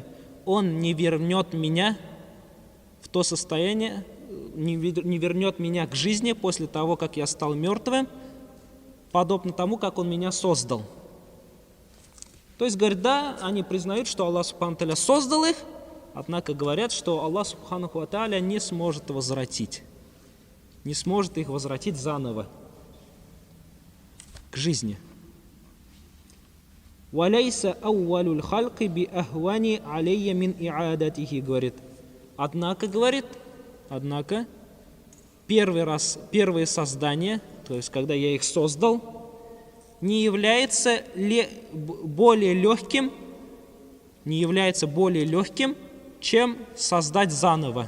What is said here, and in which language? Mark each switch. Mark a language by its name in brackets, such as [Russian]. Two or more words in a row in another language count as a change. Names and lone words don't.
[Russian] Он не вернет меня в то состояние, не вернет меня к жизни после того, как я стал мертвым, подобно тому, как он меня создал. То есть, говорят, да, они признают, что [Arabic] الله سبحانه وتعالى [Russian] создал их, однако говорят, что [Arabic] الله سبحانه وتعالى [Russian] не сможет возвратить, не сможет их возвратить заново к жизни. [Arabic] «وليس أول الخلق بأهون علي من إعادته», [Russian] говорит. Однако, первое создание, то есть когда я их создал, не является более легким, чем создать заново.